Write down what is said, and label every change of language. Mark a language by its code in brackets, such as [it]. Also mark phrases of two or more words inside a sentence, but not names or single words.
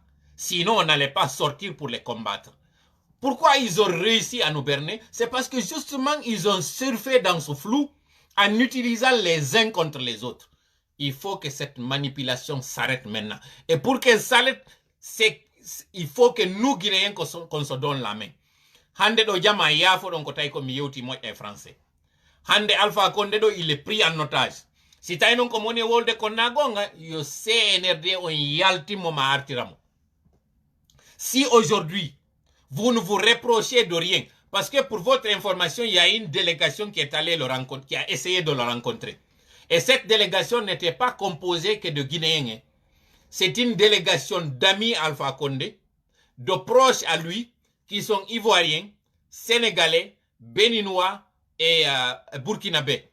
[fr] Sinon, on n'allait pas sortir pour les combattre. Pourquoi ils ont réussi à nous berner? C'est parce que justement, ils ont surfé dans ce flou en utilisant les uns contre les autres. Il faut que cette manipulation s'arrête maintenant. Et pour qu'elle s'arrête, il faut que nous, Guinéens, qu'on se donne la main. [ff] Hande do jama yafo don ko tay ko mi yewti moƴƴe français. [fr] Hande Alpha Condé do il est pris en otage. [ff] Si tay non ko moni wolde ko nagonga yo CNRD on yaltimo ma artiramo. [fr] Si aujourd'hui vous ne vous reprochez de rien, parce que pour votre information, il y a une délégation qui est allée le rencontrer, qui a essayé de le rencontrer. Et cette délégation n'était pas composée que de Guinéens. Hein. C'est une délégation d'amis Alpha Condé, de proches à lui, qui sont ivoiriens, sénégalais, béninois et burkinabés.